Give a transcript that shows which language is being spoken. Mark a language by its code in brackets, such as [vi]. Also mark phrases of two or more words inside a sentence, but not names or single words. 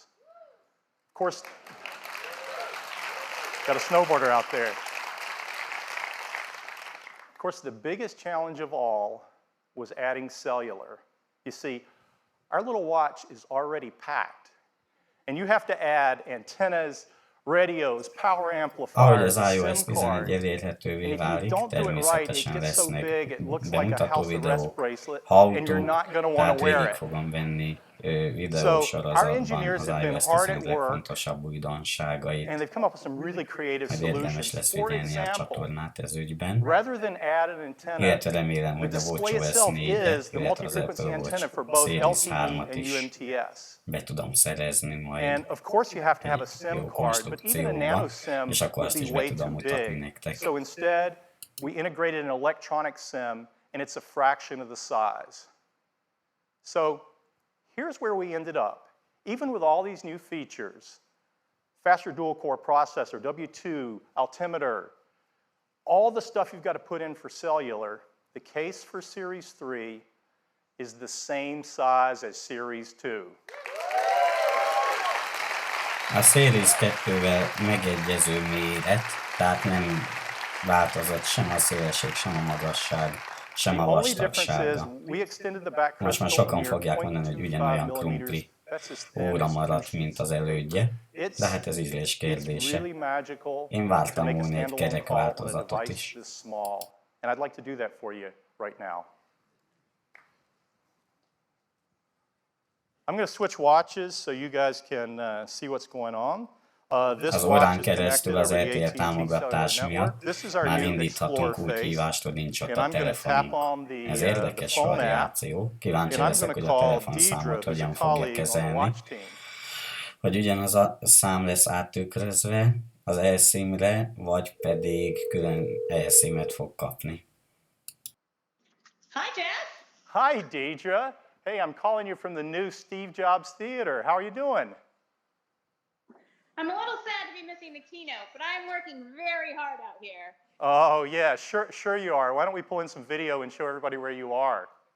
[en] Of course, got a snowboarder out there. Of course, the biggest challenge of all was adding cellular. You see, our little watch is already packed, and you have to add antennas, radios, power [hu] Ahogy az [en] amplifiers, [hu] iOS [en] SIM [hu] 11 [en] cards. [hu] elérhetővé [en] And if you [hu] válik, [en] don't do it right, it [hu] természetesen [en] gets so [hu] lesznek [en] big, it looks like a [hu] bemutató [en] house arrest [hu] videók, [en] bracelet, [hu] ha [en] and you're not going to want [hu] tehát [en] to wear [hu] végig [en] it. [hu] fogom venni [en] So [hu] videósorozatban [en] our engineers [hu] az [en] have been [hu] iOS [en] hard at [hu] 11 [en] work, [hu] legfontosabb újdonságait. [en] and they've come up with some really creative [hu] Majd érdemes [en] solutions. [hu] lesz [en] For [hu] figyelni a [en] example, [hu] csatornát ez ügyben. [en] rather than add an antenna, [hu] Illetve remélem, [en] the [hu] hogy a [en] display [hu] WatchOS [en] itself [hu] 4-re, [en] is the [hu] illetve az [en] multi-frequency [hu] Apple [en] antenna for [hu] Watch [en] both [hu] Series [en] LTE [hu] 3-at [en] and [hu] is [en] UMTS. [hu] be tudom szerezni majd [en] And of course you have to have a [hu] egy [en] SIM [hu] jó [en] card, but even a [hu] konstrukcióba, [en] nano SIM [hu] és akkor [en] would [hu] azt [en] be [hu] is be [en] way [hu] tudom [en] too [hu] mutatni [en] big. [hu] nektek. [en] So instead, we integrated an electronic SIM, and it's a fraction of the size. So here's where we ended up. Even with all these new features, faster dual-core processor, W2, altimeter, all the stuff you've got to put in for cellular, the case for Series 3 is the same size as Series 2. [hu] A Series 2-vel megegyező méret, tehát nem változott sem a szélesség, sem a magasság, sem a vastagsága. Most már sokan fogják mondani, hogy ugyanolyan krumpli óra maradt, mint az elődje, de hát ez ízlés kérdése. Én vártam volna egy kerek változatot is. [en] And I'd like to do that for you right now. I'm going to switch watches so you guys can see what's going on. [hu] Az órán keresztül az RTL támogatás miatt már indíthatunk új hívást, hogy nincs ott a telefonunk. Ez érdekes variáció. Kíváncsi leszek, hogy a telefonszámot hogyan fogja kezelni. Hogy ugyanaz a szám lesz áttükrözve az eSIM-re, vagy pedig külön eSIM-et fog kapni. [en] Hi, Jeff. Hi, Deidre. Hey, I'm calling you from the new Steve Jobs Theater. How are you doing? I'm a little sad to be missing the keynote, but I'm working very hard out here. Oh, yeah, sure you are. Why don't we pull in some video and show everybody where you are?